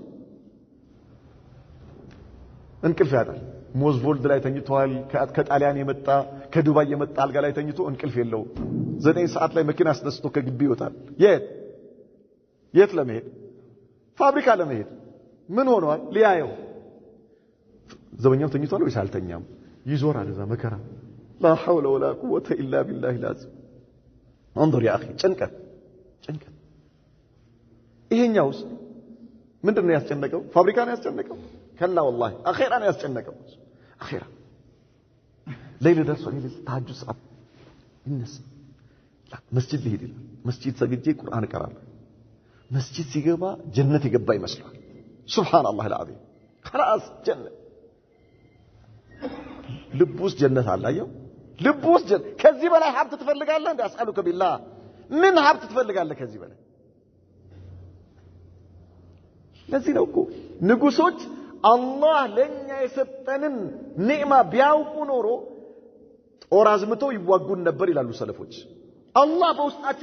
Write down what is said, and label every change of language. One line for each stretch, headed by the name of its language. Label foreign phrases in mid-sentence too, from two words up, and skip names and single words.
Amharic: እንቅልፍ ያጣል ሞዝቮልድ ላይ ተኝቷል ከጣሊያን የመጣ ከዱባይ የመጣ አልጋ ላይ ተኝቶ እንቅልፍ የለው 9 ሰዓት ላይ መኪና አስነስቶ ከግቢ ይወጣል የት ለመሄድ ፋብሪካ ለመሄድ ምን ሆኗል ሊያየው ዘበኛው ተኝቷል ወይስ አልተኛም ይዞራል እዛ መከራ
Arabic: لا حول ولا قوة إلا بالله العظيم انظر يا أخي
Amharic: ጭንቀት ይሄኛውስ ምንድነው ያስጨነቀው ፋብሪካ ነው ያስጨነቀው
Arabic: كلا والله
Amharic: አኺራ ነው ያስጨነቀው አኺራ ሌሊት ደርሶ ተሐጁድ ሰዓት ይነሳ መስጂድ ሊሄድ መስጂድ ሰግጄ ቁርአን እቀራለሁ መስጂድ ሲገባ ጀነት የገባ ይመስላል
Arabic: سبحان الله العظيم خلاص
Amharic: ጀነት ልቡስ ጀነት አላየው ልቡስ ጀነት ከዚህ በላይ ሀብት ትፈልጋለህ እንዴ
Arabic: أسألك بالله
Amharic: ምን ሀብት ትፈልጋለህ ከዚህ በላይ ለዚህ ነው እኮ ንጉሶች አላህ ለኛ የሰጠንን ኒዕማ ቢያውቁ ኖሮ ጦር አዝምተው ይዋጉን ነበር ይላሉ ሰለፎች አላህ በውስጣችን